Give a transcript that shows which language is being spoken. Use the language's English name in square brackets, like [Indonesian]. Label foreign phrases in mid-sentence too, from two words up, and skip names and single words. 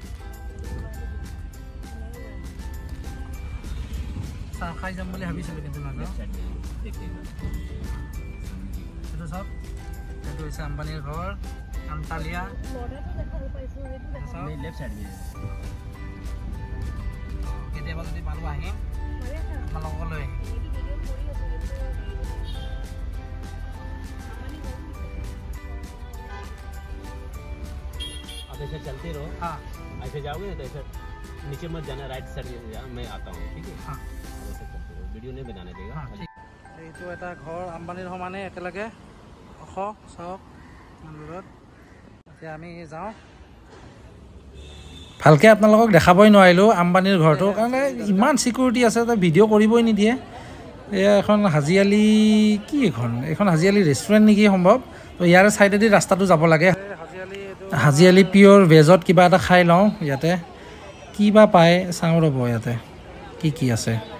[Assamese] চাহ খাই যাম বুলি ভাবিছিলোঁ কিন্তু নাযাওঁ এইটো চাওক এইটো হৈছে আম্বানীৰ ঘৰ আন্তালিয়া কেতিয়াবা যদি পালোঁ আহিম আপোনালোকক লৈ আহিম [Hindi] ऐसे चलते रहो हाँ ऐसे जाओगे ना तो ऐसे नीचे मत जाना [English] right side [Hindi] मैं आता हूँ ठीक है हाँ ऐसे चलते रहो वीडियो नहीं बनाने देगा [Assamese] এইটো এটা ঘৰ আম্বানীৰ সমানে একেলগে ওখ চাওক দূৰত এতিয়া আমি যাওঁ ভালকৈ আপোনালোকক দেখাবই নোৱাৰিলোঁ আম্বানীৰ ঘৰটো কাৰণে ইমান চিকিউৰিটি আছে তাত ভিডিঅ' কৰিবই নিদিয়ে এয়া এখন হাজি আলি কি এইখন হাজি আলি ৰেষ্টুৰেণ্ট নেকি সম্ভৱ তো ইয়াৰে ছাইডেদি ৰাস্তাটো যাব লাগে হাজি আলি পিয়'ৰ ভেজত কিবা এটা খাই লওঁ ইয়াতে কি বা পায় চাওঁ ৰ'ব ইয়াতে কি আছে